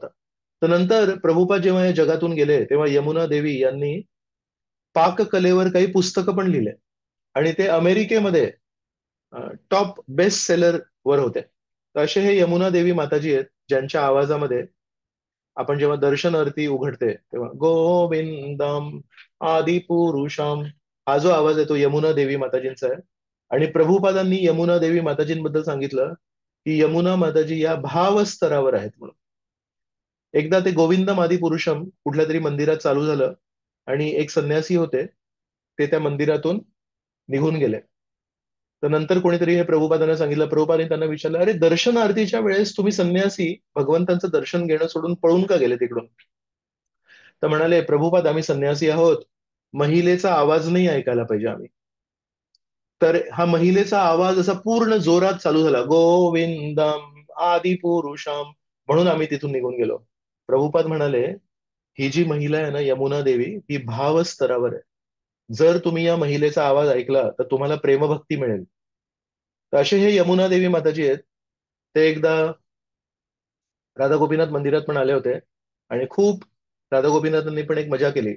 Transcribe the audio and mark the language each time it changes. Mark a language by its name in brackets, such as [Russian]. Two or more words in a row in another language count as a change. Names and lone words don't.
[Marathi] तर नंतर प्रभुपाद जेव्हा या जगातून गेले तेव्हा यमुना देवी यांनी पाककलेवर काही पुस्तकं पण लिहिले आणि ते अमेरिकेमध्ये [English] top best seller [Marathi] वर होते. तर असे हे यमुना देवी माताजी आहेत ज्यांच्या आवाजामध्ये आपण जेव्हा दर्शन आरती उघडते तेव्हा [Sanskrit] गोविंदम आदि पुरुषम, [Marathi] हा जो आवाज आहे तो यमुना देवी माताजींचा आहे. आणि प्रभुपादांनी यमुना देवी माताजींबद्दल सांगितलं की यमुना माताजी या भाव स्तरावर आहेत म्हणून. एकदा ते [Sanskrit] गोविंदम आदि पुरुषम [Marathi] कुठल्या तरी मंदिरात चालू झालं आणि एक संन्यासी होते, ते त्या मंदिरातून निघून गेले. तर नंतर कोणीतरी हे प्रभुपादांना सांगितलं. प्रभुपादांनी त्यांना विचारलं, अरे दर्शन आरतीच्या वेळेस तुम्ही संन्यासी भगवंतांचं दर्शन घेणं सोडून पळून का गेले तिकडून? तर म्हणाले, प्रभुपाद आम्ही संन्यासी आहोत, महिलेचा आवाज नाही ऐकायला पाहिजे आम्ही. तर हा महिलेचा आवाज असा पूर्ण जोरात चालू झाला, [Sanskrit] गोविंदम आदि पुरुषम, [Marathi] म्हणून आम्ही तिथून निघून गेलो. प्रभुपाद म्हणाले, ही जी महिला आहे ना यमुना देवी, ही भाव स्तरावर आहे. जर तुम्ही या महिलेचा आवाज ऐकला तर तुम्हाला प्रेमभक्ती मिळेल. तर असे हे यमुना देवी माताजी आहेत. ते एकदा राधा गोपीनाथ मंदिरात पण आले होते आणि खूप राधा गोपीनाथांनी पण एक मजा केली.